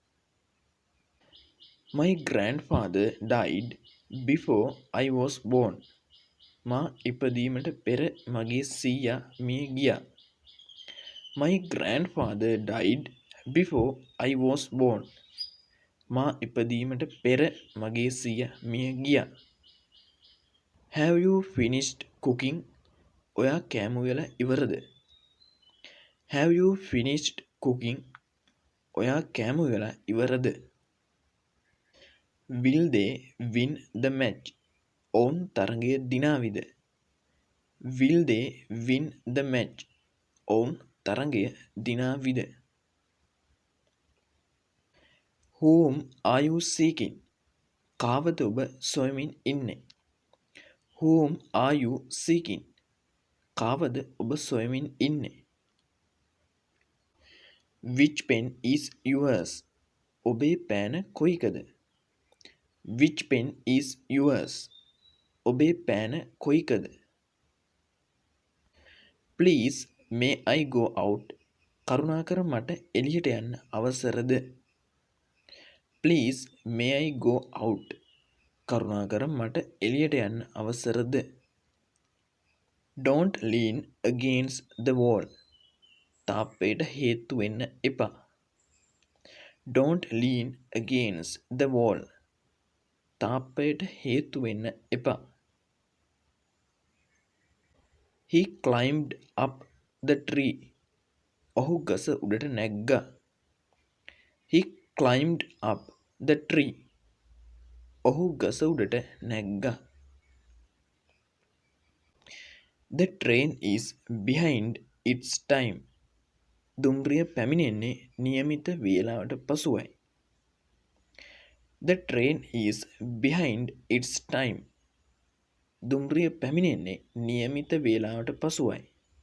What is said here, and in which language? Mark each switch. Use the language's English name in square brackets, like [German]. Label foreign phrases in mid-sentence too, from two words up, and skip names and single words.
[English] My grandfather died before I was born. [Sinhala] මා ඉපදීමට පෙර මගේ සීයා මිය ගියා. [English] My grandfather died before I was born. [Sinhala] මා ඉපදීමට පෙර මගේ සීයා මිය ගියා. [English] Have you finished cooking? [Sinhala] ඔයා කෑම උයලා ඉවරද? [English] Have you finished cooking? [Sinhala] ඔයා කෑම උයලා ඉවරද? [English] Will they win the match? [Sinhala] ඔවුන් තරගය දිනාවිද? [English] Will they win the match? [Sinhala] ඔවුන් තරගය දිනාවිද? [English] Whom are you seeking? [Sinhala] කාවද ඔබ සොයමින් ඉන්නේ? [English] Whom are you seeking? [Sinhala] කාවද ඔබ සොයමින් ඉන්නේ? [English] Which pen is yours? [Sinhala] ඔබේ පෑන කොයිකද? [English] Which pen is yours? [Sinhala] ඔබේ පෑන කොයිකද? [English] Please may I go out? [Sinhala] කරුණාකර මට එළියට යන්න අවසරද? [English] Please may I go out? [Sinhala] කරුණාකර මට එළියට යන්න අවසරද? [English] Don't lean against the wall. [Sinhala] තාප්පයට හේතු වෙන්න එපා. [English] Don't lean against the wall. [Sinhala] තාප්පයට හේතු වෙන්න එපා. [English] He climbed up the tree. [Sinhala] ඔහු ගස උඩට නැග්ගා. [English] He climbed up the tree. [Sinhala] ඔහු ගස උඩට නැග්ගා. [English] The train is behind its time. [Sinhala] දුම්රිය පැමිණෙන්නේ නියමිත වේලාවට පසුවයි. [English] The train is behind its time. [Sinhala] දුම්රිය පැමිණෙන්නේ නියමිත වේලාවට පසුවයි.